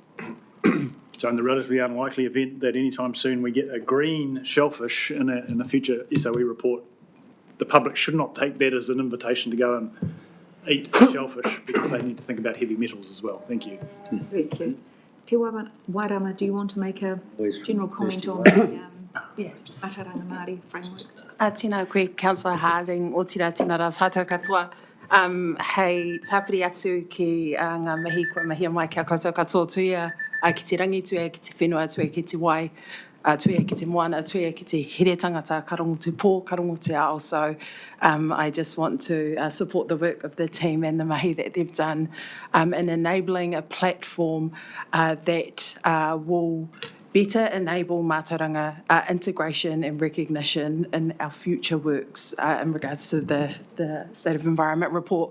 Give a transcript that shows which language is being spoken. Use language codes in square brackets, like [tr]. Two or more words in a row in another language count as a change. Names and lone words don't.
[en] So in the relatively unlikely event that anytime soon we get a green shellfish in a future SOE report, the public should not take that as an invitation to go and eat shellfish, because they need to think about heavy metals as well. Thank you. Thank you. Te Wairama, do you want to make a general comment on the Ataranga Māori framework? [mi] Tēnā koe, Councillor Harding, o tira tēnā rā tātou katoa. Hei tāpiri atu ki ngā mihi kua mahia mai kia koutou katoa tuia, ki te rangi tuia, ki te whenua tuia, ki te wai, tuia ki te moana, tuia ki te here tangata, ka rongo te pō, ka rongo te ao. [en] So I just want to support the work of the team and the mahi that they've done in enabling a platform that will better enable mātauranga integration and recognition in our future works in regards to the State of Environment report.